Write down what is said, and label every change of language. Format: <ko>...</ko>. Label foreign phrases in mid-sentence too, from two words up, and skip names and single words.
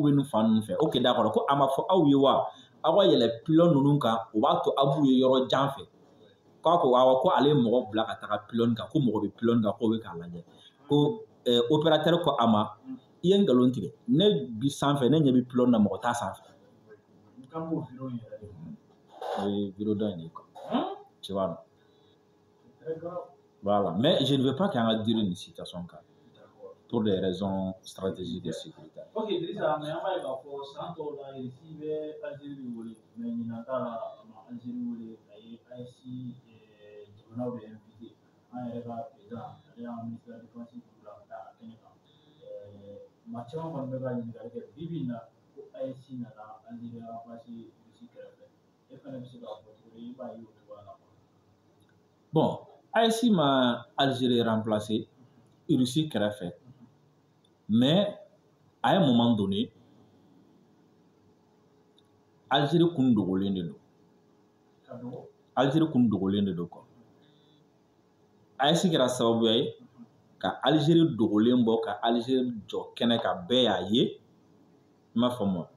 <bm>bɛ nin fan ninnu fɛ</bm> <fr>ok d'accord</fr> <bm>ko a ma fɔ aw ye wa aw ka yɛlɛ pylône ninnu kan o b'a to aw b'u ye yɔrɔ jan fɛ k'a ko awɔ ko ale ye mɔgɔ bila ka taga pylône kan ko mɔgɔ bɛ pylône kan k'o bɛ k'a lajɛ ko opérateur ko a ma i ye nkalon tigɛ ne bi sanfɛ ne ɲɛ bɛ pylône na mɔgɔ t'a sanfɛ o ye vidéo dɔ in de ye</bm> <fr>quoi tu vois non voilà mais je ne veux pas</fr> <bm>qu'an ka durer nin situation kan</bm> <fr>pour des raisons stratégiques et sécuritaires.</fr> <bm>Ok, Idrissa, mais an b'a ye k'a fɔ san tɔw la RFI bɛ Algérie wele mais ɲinan ta la a ma Algérie wele a ye AES jamanaw de invité an yɛrɛ ka président ale y'an</bm> <fr>ministre de la défense</fr> <bm>bila ka taa a kɛnɛ kan maa caman kɔni bɛ ka ɲininkali kɛ bi bi in na ko AES nana Algérie remplacer Russie kɛrɛfɛ e fana bɛ se k'a fɔ cogo di i b'a ye o cogoya la. Bon, Haïti ma Algérie remplacé, Russie kɛrɛfɛ.</bm> <fr>Mais à un moment donné,</fr> <bm>Algérie kun dogolen de don. Algérie kun dogolen de don quoi. Haïti kɛra sababuya ye ka Algérie dogolen bɔ ka Algérie jɔ kɛnɛ ka bɛɛ y'a ye. I m'a faamu wa?</bm>